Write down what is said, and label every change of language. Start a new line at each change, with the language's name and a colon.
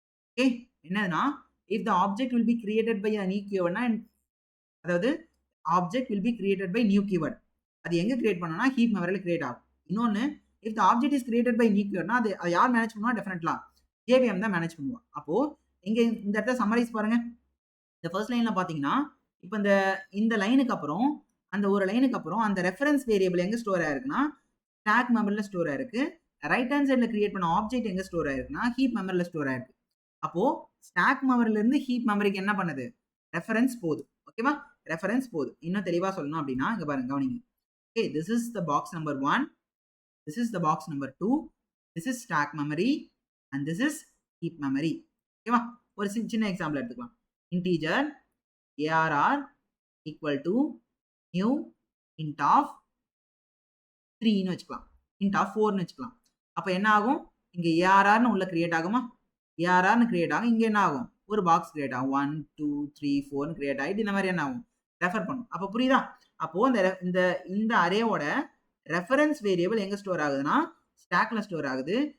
Tamil: Okay, என்னதுன்னா
English: if the object will be created by a new keyword,
Tamil: அதாவது
English: object will be created by new keyword,
Tamil: அது எங்க create பண்ணனா heap மெமரியில create ஆகும். இன்னொன்னு, if the object is created by new keyword, அது யார் manage பண்ணுவா? டெஃபினெட்லா JVM தான் மேனேஜ் பண்ணுவா. அப்போ இங்க இந்த இடத்துல சம்மரைஸ் பாருங்க. இந்த ஃபர்ஸ்ட் லைன்ல பாத்தீங்கன்னா, இப்போ இந்த லைனுக்கு அப்புறம் அந்த ஒரு லைனுக்கு அப்புறம் அந்த ரெஃபரன்ஸ் வேரியபிள் எங்க ஸ்டோர் ஆயிருக்குன்னா ஸ்டாக் மெமரியில ஸ்டோர் ஆயிருக்கு. ரைட் ஹேண்ட் சைடுல கிரியேட் பண்ண ஆப்ஜெக்ட் எங்க ஸ்டோர் ஆயிருக்குன்னா ஹீப் மெமரியில ஸ்டோர் ஆயிருக்கு. அப்போ ஸ்டாக் மெமரியில இருந்து ஹீப் மெமரிக்கு என்ன பண்ணுது? ரெஃபரன்ஸ் போகுது. ஓகேவா? ரெஃபரன்ஸ் போகுது. இன்னும் தெளிவா சொல்லணும் அப்படின்னா இங்க பாருங்க, கவனிங்க.
English: Okay, this is the box number 1, this is the box number 2, this is stack memory and this is heap memory. ஓகேவா?
Tamil: ஒரு சின்ன எக்ஸாம்பிள் எடுத்துக்கலாம். integer arr equal to new int of 3 ன்னு வச்சுக்கலாம், int of 4 ன்னு வச்சுக்கலாம். அப்ப என்ன ஆகும்? இங்க arr ன்னு உள்ள கிரியேட் ஆகுமா? arr ன்னு கிரியேட் ஆகும். இங்க என்ன ஆகும்? ஒரு பாக்ஸ் கிரியேட் ஆகும். 1 2 3 4 ன்னு கிரியேட் ஆயிட்டு இந்த மாதிரி என்ன ஆகும்? ரெஃபர் பண்ணும். அப்ப புரியுதா? அப்போ இந்த அரேவோட ரெஃபரன்ஸ் வேரியபிள் எங்க ஸ்டோர் ஆகுதுன்னா ஸ்டாக்ல ஸ்டோர் ஆகுது.